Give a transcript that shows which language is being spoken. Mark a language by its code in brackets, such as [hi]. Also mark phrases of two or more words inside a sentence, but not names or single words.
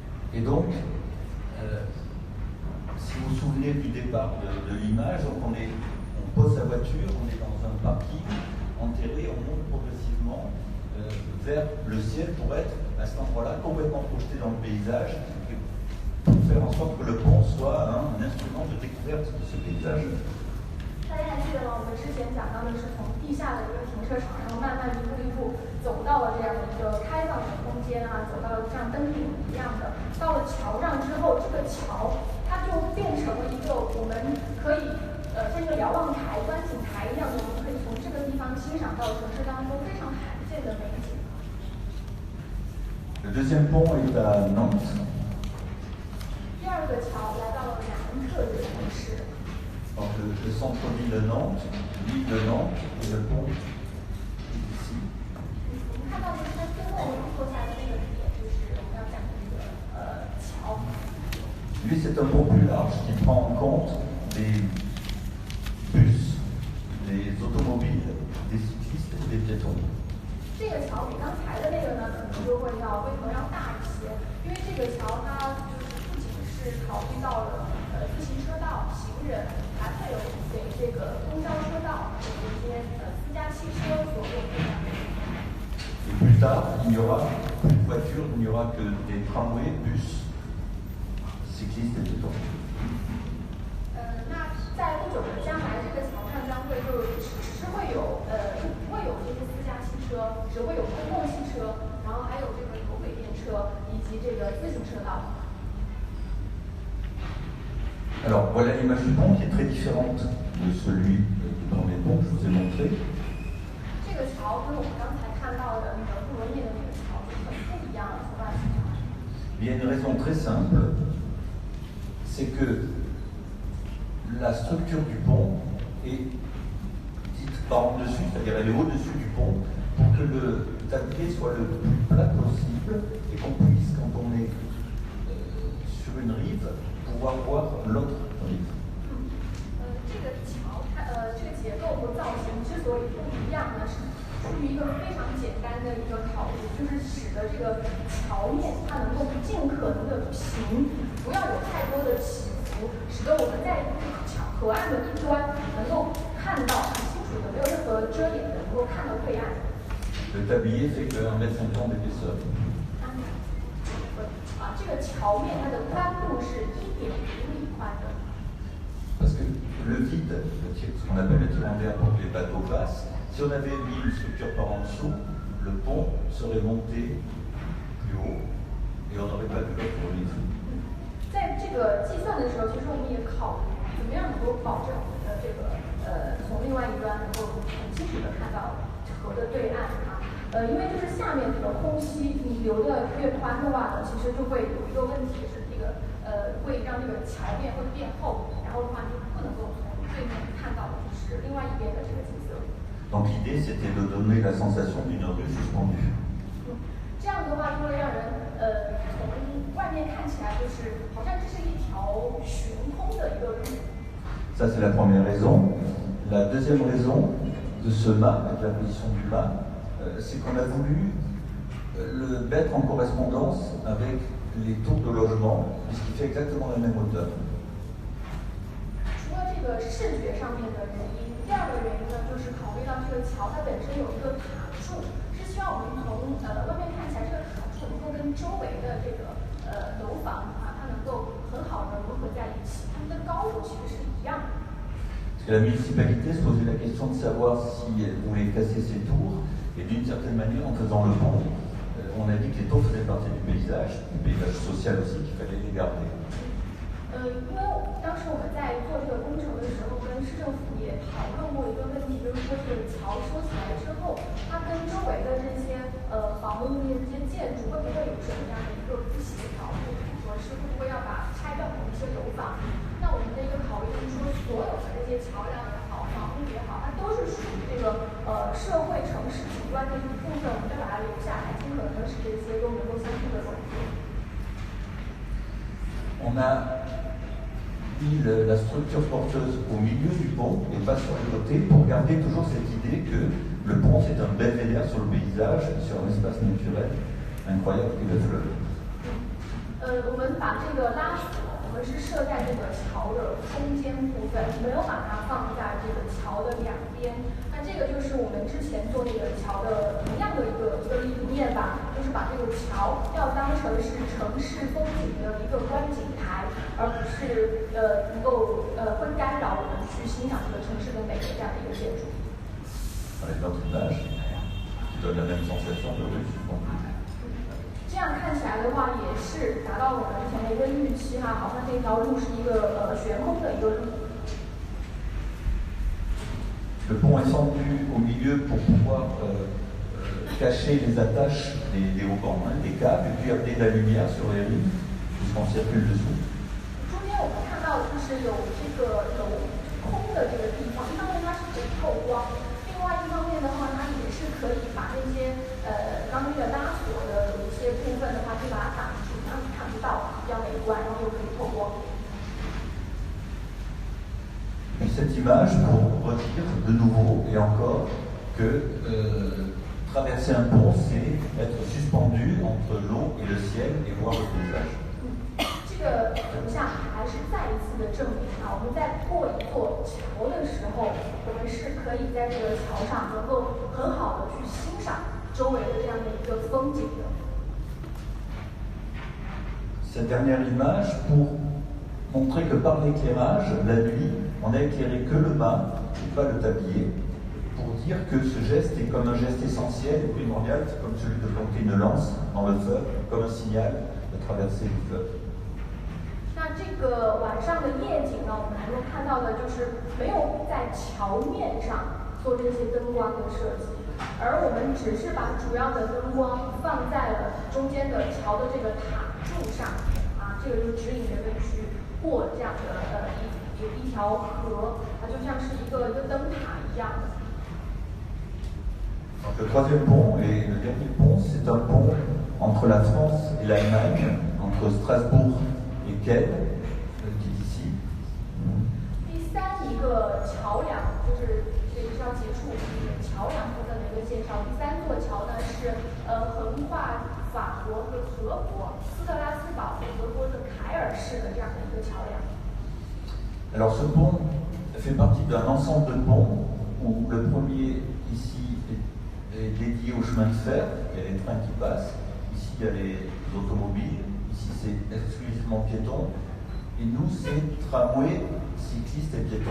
[fr] Et donc, si vous vous souvenez du départ de l'image, donc on pose sa voiture, on est dans un parking enterré, on monte progressivement vers le ciel pour être à cet endroit-là complètement projeté dans le paysage et pour faire en sorte que le pont soit un instrument de découverte de ce paysage. [zh] 大家还记得吗？我们之前讲到的是从地下的一个停车场，然后慢慢一步一步走到了这样的一个开放的空间啊，走到了像登顶一样的。到了桥上之后，这个桥它就变成了一个我们可以像一个瞭望台、观景台一样的，我们可以从这个地方欣赏到城市当中非常罕见的美景。 [fr] Le deuxième pont est à Nantes. [zh] 第二个桥来到了南特这个城市。 [fr] Donc le centre-ville de Nantes, l'île de Nantes et le pont ici. [zh] 我们看到的是它最后落下的那个点，就是我们要讲的这个桥。 [fr] Lui, c'est un pont plus large qui prend en compte les bus, les automobiles, des cyclistes et des piétons. [zh] 这个桥比刚才的那个呢，可能就会要规模要大一些，因为这个桥它就是不仅是考虑到了自行车道、行人，还会有给这个公交车道、给这些私家汽车所用的这样的地方。 [fr] Et plus tard, il n'y aura plus de voitures, il n'y aura que des tramways, bus, cyclistes et piétons. [zh] 那在不久的将来，这个桥上将会只会有不会有这些私家汽车，只会有公共汽车，然后还有这个有轨电车以及这个自行车道。 [fr] Alors voilà l'image du pont qui est très différente de celui du premier pont que je vous ai montré. [zh] 这个桥跟我们刚才看到的那个布伦涅的那个桥就很不一样了，从外形上来。 [fr] Il y a une raison très simple, c'est que la structure du pont est dite par en dessus, c'est-à-dire elle est au-dessus du pont, pour que le tablier soit le plus plat possible et qu'on puisse, quand on est sur une rive, pouvoir voir l'autre rive. [zh] 这个桥它这个结构和造型之所以不一样呢，是出于一个非常简单的一个考虑，就是使得这个桥面它能够尽可能的平，不要有太多的起伏，使得我们在河岸的一端能够看到很清楚的，没有任何遮掩的，能够看到对岸。 [fr] Le tablier fait que 1,50 m d'épaisseur. [zh] 这个桥面它的宽度是1.5米宽的。 [fr] Parce que le vide, ce qu'on appelle le tirant d'air pour que les bateaux passent, si on avait mis une structure par en dessous, le pont serait monté plus haut et on n'aurait pas pu le rive. [zh] 在这个计算的时候，其实我们也考虑怎么样能够保证这个从另外一端能够很清楚的看到河的对岸啊。因为就是下面这个空隙，你留的越宽的话呢，其实就会有一个问题是这个会让这个桥面会变厚，然后的话就不能够从对面看到就是另外一边的这个景色。 [fr] Donc l'idée c'était de donner la sensation d'une rue suspendue. [zh] 这样的话就会让人从外面看起来就是好像这是一条悬空的一个路。 [fr] Ça c'est la première raison. La deuxième raison de ce mât, de la position du mât, c'est qu'on a voulu le mettre en correspondance avec les tours de logement, puisqu'il fait exactement la même hauteur. [zh] 除了这个视觉上面的原因，第二个原因呢，就是考虑到这个桥它本身有一个塔柱，是希望我们从外面看起来，这个塔柱能够跟周围的这个楼房啊，它能够很好的融合在一起，它们的高度其实是一样的。 [fr] Parce que la municipalité se posait la question de savoir si elle voulait casser ces tours, et d'une certaine manière, en faisant le pont, on a dit que les tours faisaient partie du paysage social aussi, qu'il fallait les garder. [zh] 因为当时我们在做这个工程的时候，跟市政府也讨论过一个问题，就是说这个桥修起来之后，它跟周围的这些房屋这些建筑会不会有什么样的一个不协调，或者说是会不会要把拆掉某一些楼房？那我们的一个考虑就是说，所有的这些桥梁也好，房屋也好，它都是属于这个社会城市景观的一部分，我们要把它留下来，尽可能的使这些都能够相互的融合。 [fr] On a mis la structure porteuse au milieu du pont et pas sur les côtés pour garder toujours cette idée que le pont c'est un belvédère sur le paysage, sur un espace naturel incroyable qu'est le fleuve. [zh] 我们把这个拉索，我们是设在这个桥的中间部分，没有把它放在这个桥的两边。那这个就是我们之前做那个桥的同样的一个理念吧，就是把这个桥要当成是城市风景的一个观景台，而不是能够会干扰我们去欣赏这个城市的美的这样的一个建筑。 [fr] Avec notre image, qui donne la même sensation de rue suspendue. [zh] 这样看起来的话，也是达到我们之前的一个预期哈，好像这条路是一个悬空的一个路。 [fr] Le pont est fendu au milieu pour pouvoir cacher les attaches des haubans, des câbles, et puis amener de la lumière sur les rives, puisqu'on circule dessous. [zh] 中间我们看到就是有这个镂空的这个地方，一方面它是可以透光，另外一方面的话，它也是可以把那些刚那个拉锁的有一些部分的话，就把它挡住，让你看不到，比较美观，然后又可以透光。 [fr] Cette image pour redire de nouveau et encore que traverser un pont, c'est être suspendu entre l'eau et le ciel et voir le paysage. [zh] 这个图像还是再一次的证明啊，我们在过一座桥的时候，我们是可以在这个桥上能够很好的去欣赏周围的这样的一个风景的。 [fr] Cette dernière image pour montrer que par l'éclairage, la nuit, on n'a éclairé que le mât et pas le tablier, pour dire que ce geste est comme un geste essentiel et primordial, c'est comme celui de planter une lance dans le fleuve, comme un signal de traverser le fleuve. [zh] 那这个晚上的夜景呢，我们能够看到的就是没有在桥面上做这些灯光的设计，而我们只是把主要的灯光放在了中间的桥的这个塔柱上啊，这个就指引人们去过这样的一条河，它就像是一个灯塔一样的。 [fr] Donc le troisième pont et le dernier pont, c'est un pont entre la France et l'Allemagne, entre Strasbourg et Kiel, qui est ici. [zh] 第三一个桥梁，就是这个是要结束桥梁部分的一个介绍。第三座桥呢是横跨法国和德国，斯特拉斯堡和德国的凯尔市的这样的一个桥梁。 [fr] Alors ce pont fait partie d'un ensemble de ponts où le premier ici est dédié au chemin de fer, il y a les trains qui passent, ici il y a les automobiles, ici c'est exclusivement piéton, et nous c'est tramway, cyclistes et piétons.